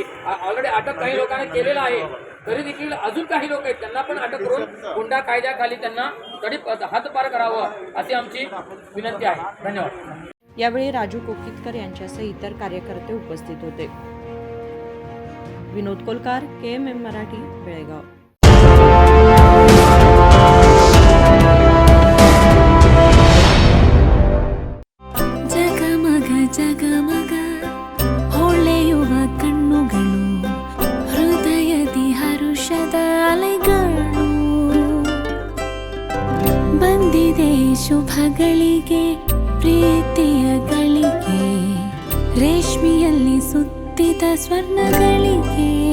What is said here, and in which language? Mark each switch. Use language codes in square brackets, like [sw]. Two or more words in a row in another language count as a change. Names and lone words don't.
[mr] ऑलरेडी अटक काही लोकांना केलेलं आहे, तरी देखील अजून काही लोक आहेत त्यांना पण अटक करून गुंडा कायद्याखाली त्यांना तडीप हद्दपार करावं अशी आमची विनंती आहे। धन्यवाद। यावेळी राजू कोकीतकर यांच्यासह इतर कार्यकर्ते उपस्थित होते। विनोद कोलकार, KMM मराठी, बेळगाव। [kn] ಜಗಮಗ ಹೊಳೆಯುವ ಕಣ್ಣುಗಳು, ಹೃದಯದಿ ಹರುಷದ ಅಲೆಗಳು, ಬಂದಿದೆ ಶುಭಗಳಿಗೆ ಪ್ರೀತಿಯ ಗಳಿಗೆ, ರೇಷ್ಮೆಯಲ್ಲಿ ಸುತ್ತಿದ ಸ್ವರ್ಣಗಳಿಗೆ।